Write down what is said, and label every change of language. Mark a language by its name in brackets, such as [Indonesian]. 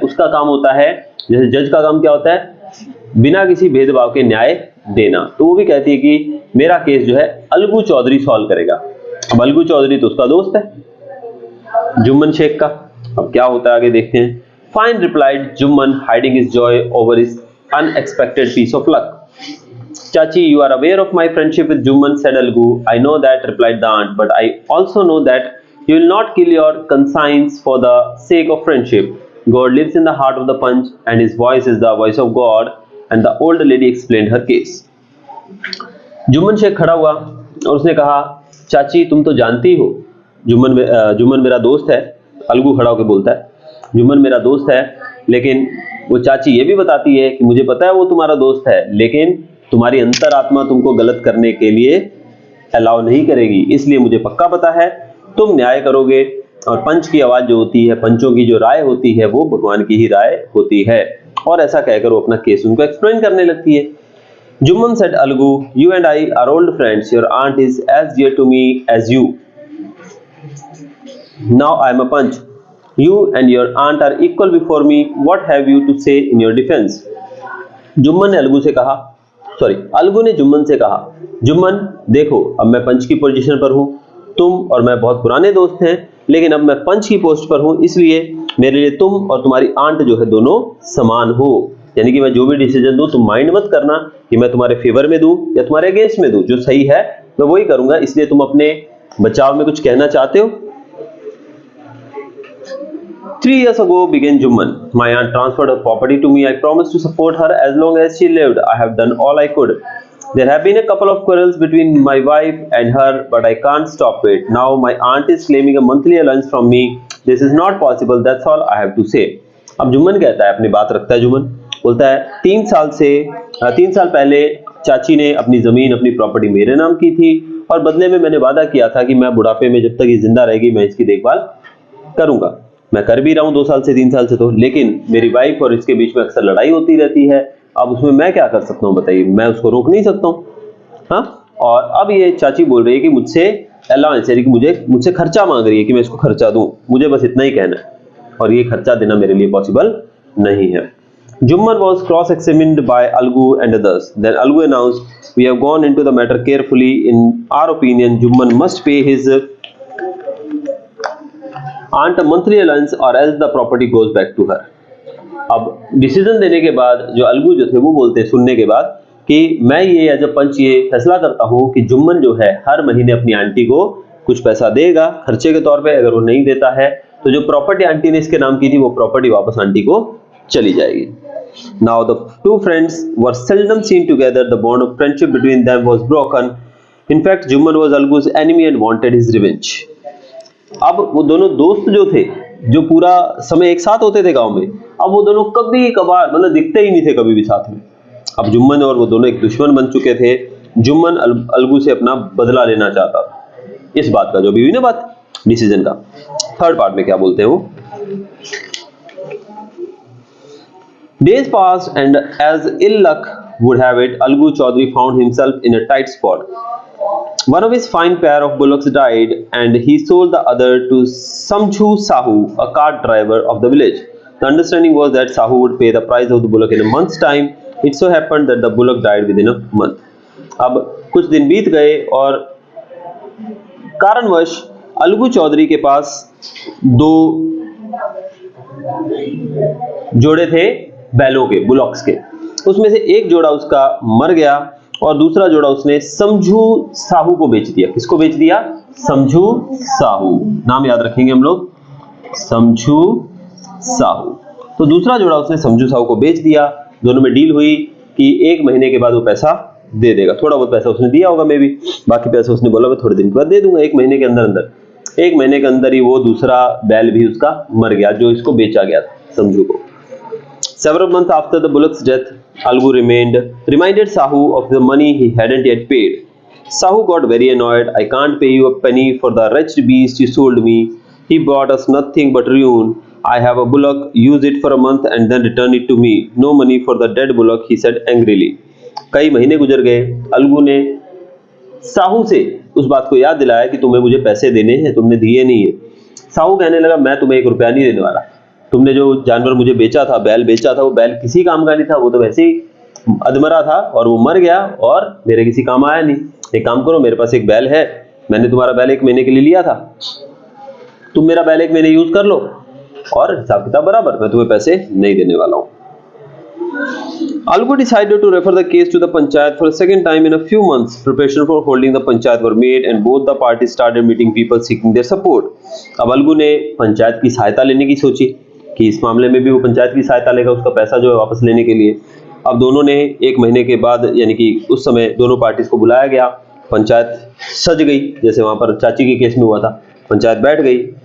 [Hindi] उसका काम होता है, जैसे जज का काम क्या होता है, बिना किसी भेदभाव के न्याय देना। तो वो भी कहती है कि मेरा केस जो है अलगू चौधरी सॉल्व करेगा। अब अलगू चौधरी तो उसका दोस्त है जुम्मन शेख का। अब क्या होता है आगे देखते हैं। [English] Fine replied Jumman, hiding his joy over his unexpected piece of luck. Chachi, you are aware of my friendship with Juman, said Algu. I know that, replied the aunt, but I also know that you will not kill your conscience for the sake of friendship. God lives in the heart of the punch, and his voice is the voice of God. And the old lady explained her case. [Hindi] Jumman Sheikh खड़ा हुआ और उसने कहा, चाची तुम तो जानती हो जुम्मन मेरा दोस्त है। अलगू खड़ा होकर बोलता है, जुम्मन मेरा दोस्त है, लेकिन वो चाची ये भी बताती है कि मुझे पता है वो तुम्हारा दोस्त है, लेकिन तुम्हारी अंतरात्मा तुमको गलत करने के लिए अलाउ नहीं करेगी। इसलिए मुझे पक्का पता है तुम न्याय करोगे और पंच की आवाज जो होती है, पंचों की जो राय होती है, वो भगवान की ही राय होती है। और ऐसा कहकर वो अपना केस उनको एक्सप्लेन करने लगती है। [English] Jumman said, Algu, you and I are old friends. Your aunt is as dear to me as you. Now I am a punch. You and your aunt are equal before me. What have you to say in your defense? [Hindi] Jumman ने अलगू से कहा, अलगू ने जुम्मन से कहा, जुम्मन देखो, अब मैं पंच की पोजीशन पर हूं, तुम और मैं बहुत पुराने दोस्त हैं, लेकिन अब मैं पंच की पोस्ट पर हूं, इसलिए मेरे लिए तुम और तुम्हारी आंट जो है दोनों समान हो। यानी कि मैं जो भी डिसीजन दूं तुम माइंड मत करना कि मैं तुम्हारे फेवर में दूं या तुम्हारे अगेंस्ट में दूं, जो सही है मैं वही करूंगा। इसलिए तुम अपने बचाव में कुछ कहना चाहते हो। [English] 3 years ago, began Juman. My aunt transferred her property to me. I promised to support her as long as she lived. I have done all I could. There have been a couple of quarrels between my wife and her, but I can't stop it. Now my aunt is claiming a monthly allowance from me. This is not possible. That's all I have to say. [Hindi] अब जुम्मन कहता है, अपनी बात रखता है जुम्मन, बोलता है 3 साल पहले चाची ने अपनी जमीन, अपनी प्रॉपर्टी मेरे नाम की थी और बदले में मैंने वादा किया था कि मैं बुढ़ापे में जब तक ये जिंदा रहेगी मैं इसकी देखभाल करूंगा। मैं कर भी रहा हूं 2 साल से 3 साल से, तो लेकिन मेरी वाइफ और इसके बीच में अक्सर लड़ाई होती रहती है। अब उसमें मैं क्या कर सकता हूं बताइए, मैं उसको रोक नहीं सकता हूं। हाँ, और अब ये चाची बोल रही है कि मुझसे अलाउंस, यानी कि मुझसे खर्चा मांग रही है कि मैं इसको खर्चा दूं। मुझे बस इतना ही कहना है और ये खर्चा देना मेरे लिए पॉसिबल नहीं है। [English] Jummon was cross-examined by Algu and others. Then Algu announced, "We have gone into the matter carefully. In our opinion, Jummon must pay his aunt a monthly allowance or else the property goes back to her." [Hindi] अब decision देने के बाद जो अलगू जो थे वो बोलते हैं, सुनने के बाद, कि मैं ये [English] as a panch [Hindi] ये फैसला करता हूँ कि जुम्मन जो है हर महीने अपनी आंटी को कुछ पैसा देगा खर्चे के तौर पे। अगर वो नहीं देता है तो जो प्रॉपर्टी आंटी ने इसके नाम की थी वो प्रॉपर्टी वापस आंटी को चली जाएगी। [English] Now the two friends were seldom seen together. The bond of friendship between them was broken. In fact, Juman was Algu's enemy and wanted his revenge. [Hindi] अब वो दोनों दोस्त जो थे, जो पूरा समय एक साथ होते थे गांव में, अब वो दोनों कभी कभार मतलब दिखते ही नहीं थे कभी भी साथ में। अब जुम्मन और वो दोनों एक दुश्मन बन चुके थे। जुम्मन अलगू से अपना बदला लेना चाहता था, इस बात का जो भी हुई ना बात डिसीजन का। थर्ड पार्ट में क्या बोलते हैं वो, [English] Days passed and as ill luck would have it, Algu Chaudhary found himself in a tight spot. One of his fine pair of bullocks died and he sold the other to Samjhu Sahu, a cart driver of the village. The understanding was that Sahu would pay the price of the bullock in a month's time. It so happened that the bullock died within a month. [Hindi] अब कुछ दिन बीत गए और कारणवश अलगू चौधरी के पास दो जोड़े थे बैलों के, बुलॉक्स के। उसमें से एक जोड़ा उसका मर गया और दूसरा जोड़ा उसने समझू साहू को बेच दिया। किसको बेच दिया? समझू साहू, नाम याद रखेंगे हम लोग, समझू साहू। तो दूसरा जोड़ा उसने समझू साहू को बेच दिया। दोनों में डील हुई कि 1 महीने के बाद वो पैसा दे देगा। थोड़ा बहुत पैसा उसने दिया होगा मे भी, बाकी पैसा उसने बोला मैं थोड़े दिन के बाद दे दूंगा, 1 महीने के अंदर। 1 महीने के अंदर ही वो दूसरा बैल भी उसका मर गया जो इसको बेचा गया था समझू को। [English] Several months after the bullock's death, Algu reminded Sahu of the money he hadn't yet paid. Sahu got very annoyed. I can't pay you a penny for the wretched beast you sold me. He brought us nothing but ruin. I have a bullock, use it for a month and then return it to me. No money for the dead bullock, he said angrily. [Hindi] कई महीने गुजर गए। अलगू ने साहू से उस बात को याद दिलाया कि तुम्हें मुझे पैसे देने हैं, तुमने दिए नहीं है। साहू कहने लगा मैं तुम्हें 1 रुपया नहीं देने वाला। तुमने जो जानवर मुझे बेचा था, बैल बेचा था, वो बैल किसी काम का नहीं था, वो तो वैसे ही अधमरा था और वो मर गया और मेरे किसी काम आया नहीं। एक काम करो, मेरे पास एक बैल है, मैंने तुम्हारा बैल 1 महीने के लिए लिया था, तुम मेरा बैल 1 महीने यूज कर लो और हिसाब किताब बराबर, मैं तुम्हें पैसे नहीं देने वाला हूँ। [English] Algu decided to refer the case to the panchayat for a second time in a few months. Preparation for holding the panchayat were made and both the parties started meeting people seeking their support. [Hindi] अब अलगू ने पंचायत की सहायता लेने की सोची कि इस मामले में भी वो पंचायत की सहायता लेगा उसका पैसा जो है वापस लेने के लिए। अब दोनों ने 1 महीने के बाद यानी कि उस समय दोनों पार्टीज को बुलाया गया। पंचायत सज गई जैसे वहां पर चाची के केस में हुआ था, पंचायत बैठ गई।